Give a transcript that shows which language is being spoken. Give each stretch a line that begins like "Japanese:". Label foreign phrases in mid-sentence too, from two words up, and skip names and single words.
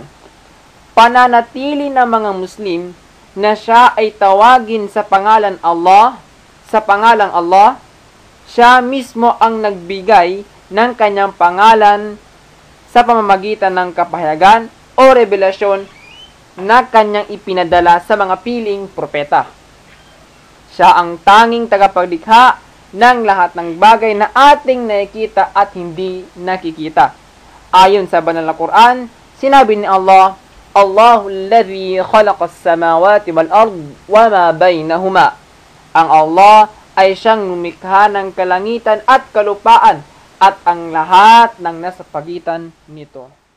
Filipino: Pananatili ng mga Muslim na siya ay tawagin sa pangalan Allah, sa pangalang Allah, siya mismo ang nagbigay ng kanyang pangalan sa pamamagitan ng kapahayagan o revelasyon na kanyang ipinadala sa mga piling propeta. Siya ang tanging tagapaglikha ng lahat ng bagay na ating nakikita at hindi nakikita. Ayon sa banal na Quran, sinabi ni Allah,
Arabic: الله الذي خلق السماوات والأرض وما بينهما.
Filipino: Ang Allah ay siyang lumikha ng kalangitan at kalupaan at ang lahat ng nasa pagitan nito.